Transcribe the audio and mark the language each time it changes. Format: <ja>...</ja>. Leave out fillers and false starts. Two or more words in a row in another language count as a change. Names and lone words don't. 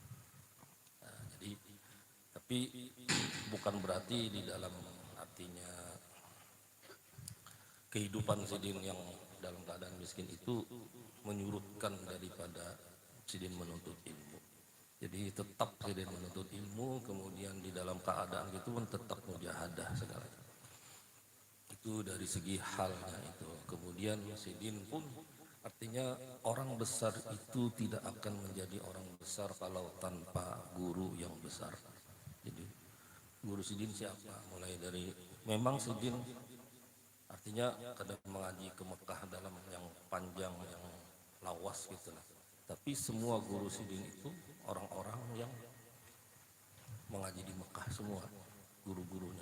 <id>Tapi bukan berarti di dalam artinya kehidupan sidin yang dalam keadaan miskin itu menyurutkan daripada sidin menuntut ilmu. Jadi tetap sidin menuntut ilmu, kemudian di dalam keadaan itu pun tetap mujahadah segalanya. Itu dari segi halnya itu. Kemudian sidin pun artinya orang besar itu tidak akan menjadi orang besar kalau tanpa guru yang besar. Jadi guru sidin siapa? Mulai dari memang sidin artinya kadang mengaji ke Mekah dalam yang panjang, yang lawas gitu lah. Tapi semua guru sidin itu orang-orang yang mengaji di Mekah semua guru-gurunya.</id>